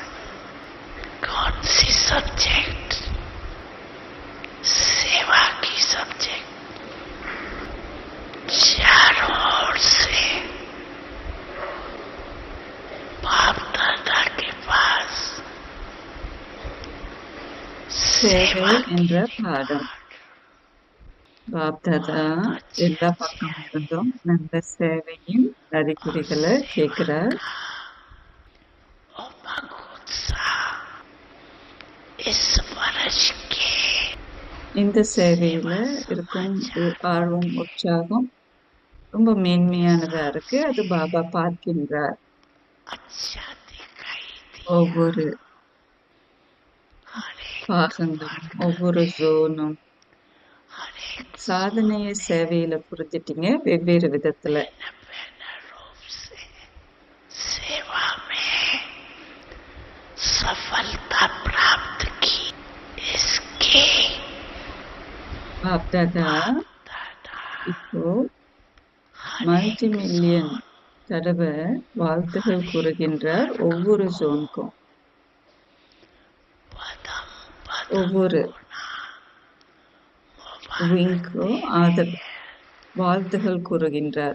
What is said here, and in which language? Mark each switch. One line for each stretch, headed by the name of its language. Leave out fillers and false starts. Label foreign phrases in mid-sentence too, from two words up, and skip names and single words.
Hindi: कौन सी सब्जेक्ट? सेवा की सब्जेक्ट। चारों ओर से बाप दादा के पास
Tamil: சேவை என்ற பாடம். பாப்தாதா எல்லா பக்கம் இருந்தும் நல்ல சேவையின் அறிகுறிகளை கேட்கிறார்.
Hindi: इस वर्ष के
Tamil: இந்த சேவையில இருக்கும் ஆர்வம் உற்சாகம் ரொம்ப மேன்மையானதா இருக்கு. அது பாபா பார்க்கின்றார்.
Hindi: अच्छा दिखाई दिया।
Tamil: ஒவ்வொரு பாகங்களும் ஒவ்வொரு ஜோனும் சாதனைய சேவையில புரிஞ்சிட்டீங்க வெவ்வேறு விதத்துல.
Hindi: रूप से सेवा में सफलता प्राप्त की। इसके
Tamil: பாப்தாதா இப்போ
English: multi million
Tamil: தடவை வாழ்த்துகள் கூறுகின்றார் ஒவ்வொரு ஜோனுக்கும், ஒவ்வொரு விங்க்கும் வாழ்த்துகள் கூறுகின்றார்.